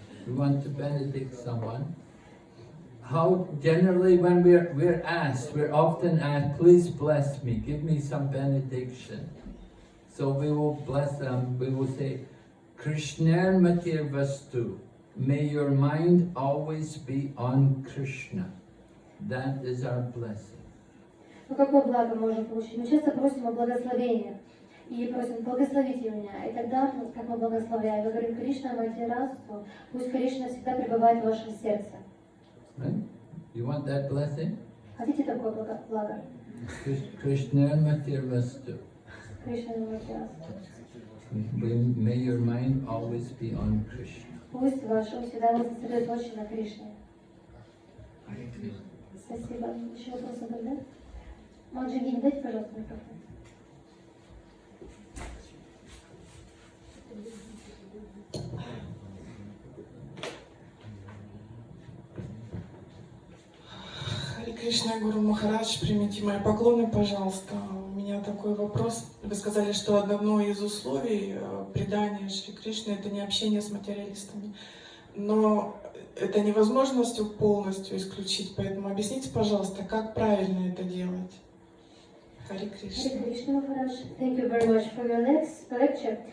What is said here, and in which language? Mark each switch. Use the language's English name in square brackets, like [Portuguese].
[English] We want to benedict someone. How generally when we're asked, we're often asked, please bless me, give me some benediction. So we will bless them, we will say, [Sanskrit] Krishna Matir Vastu, [English] may your mind always be on Krishna. That is our blessing. [Russian] Ну, какое благо мы можем получить? Мы часто просим о благословении. И просим, благословите меня. И тогда, как мы благословляем, мы говорим, Кришна, Матирасту, пусть Кришна всегда пребывает в вашем сердце. [English] Right? You want that blessing? [Russian] Хотите такое благо? [Sanskrit] Krishna Matir Vastu. Кришна Матирасту. [English] May your mind always be on Krishna. [Russian] Пусть ваш ум всегда будет сосредоточен на Кришне. Спасибо. Еще вопросы были, да? Маджи, дайте, пожалуйста, микрофон. Харе Кришна, Гуру Махарадж, примите мои поклоны, пожалуйста. У меня такой вопрос. Вы сказали, что одно из условий предания Шри Кришны – это не общение с материалистами. Но это невозможностью полностью исключить, поэтому объясните, пожалуйста, как правильно это делать. Харе Кришна. [English] Hare Krishna Maharaj, thank you very much for your lecture.